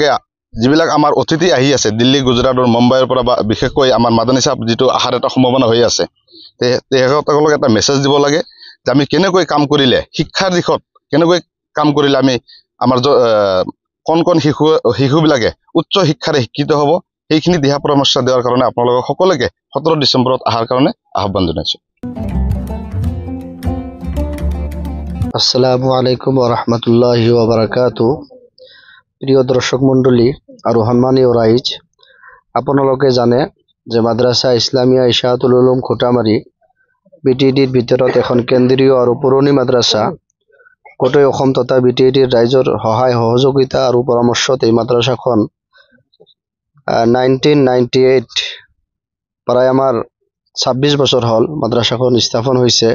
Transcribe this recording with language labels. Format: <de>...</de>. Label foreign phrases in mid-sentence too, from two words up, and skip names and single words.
<as>যিবিলাক আমাৰ অতিথি আহি আছে দিল্লী, গুজৰাটৰ, মুম্বাইৰ পৰা বা বিশেষকৈ আমাৰ মাদানী চাপ যিটো অহাৰ এটা সম্ভাৱনা হৈ আছে, তেখেতসকলক এটা মেছেজ দিব লাগে যে আমি কেনেকৈ কাম কৰিলে, শিক্ষাৰ দিশত কেনেকৈ কাম কৰিলে আমি আমাৰ কণ কণ শিশুবিলাকে উচ্চ শিক্ষাৰে শিক্ষিত হ'ব, সেইখিনি দিহা পৰামৰ্শ দিয়াৰ কাৰণে আপোনালোকক সকলোকে ১৭ ডিচেম্বৰত অহাৰ কাৰণে আহ্বান জনাইছোঁ।</as> <ar>السلام عليكم ورحمة الله وبركاته.</ar> <as>প্ৰিয় দৰ্শক মণ্ডলী আৰু সন্মানীয় ৰাইজ, আপোনালোকে জানে যে মাদ্ৰাসা ইছলামিয়া ইছাআতুল উলুম খুটামাৰী BTDৰ ভিতৰত এখন কেন্দ্ৰীয় আৰু পুৰণি মাদ্ৰাসা। গোটেই অসম তথা BTDৰ ৰাইজৰ সহায় সহযোগিতা আৰু পৰামৰ্শত এই মাদ্ৰাসাখন 1998 প্ৰায় আমাৰ ২৬ বছৰ হ'ল মাদ্ৰাসাখন স্থাপন হৈছে।</as>